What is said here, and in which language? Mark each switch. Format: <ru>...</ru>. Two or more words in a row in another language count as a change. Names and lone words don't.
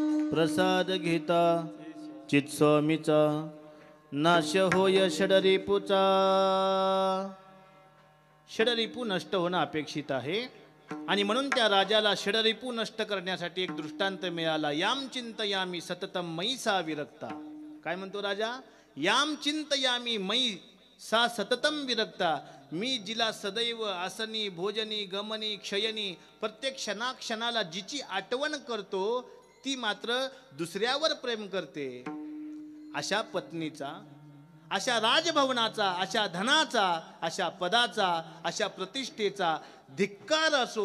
<mr>प्रसाद घेता चित स्वामीचा नाश होय षडरिपूचा. षडरिपू नष्ट होणं अपेक्षित आहे आणि म्हणून त्या राजाला षडरिपू नष्ट करण्यासाठी एक दृष्टांत मिळाला.</mr> <sa>याम चिंतयामी सततम मयी सा विरक्ता.</sa> <mr>काय म्हणतो राजा?</mr> <sa>याम चिंतयामी मयी सा सततम विरक्ता.</sa> <mr>मी जिला सदैव आसनी भोजनी गमनी क्षयनी प्रत्येक क्षणाला जिची आठवण करतो ती मात्र दुसऱ्यावर प्रेम करते. अशा पत्नीचा, अशा राजभवनाचा, अशा धनाचा, अशा पदाचा, अशा प्रतिष्ठेचा धिक्कार असो.</mr>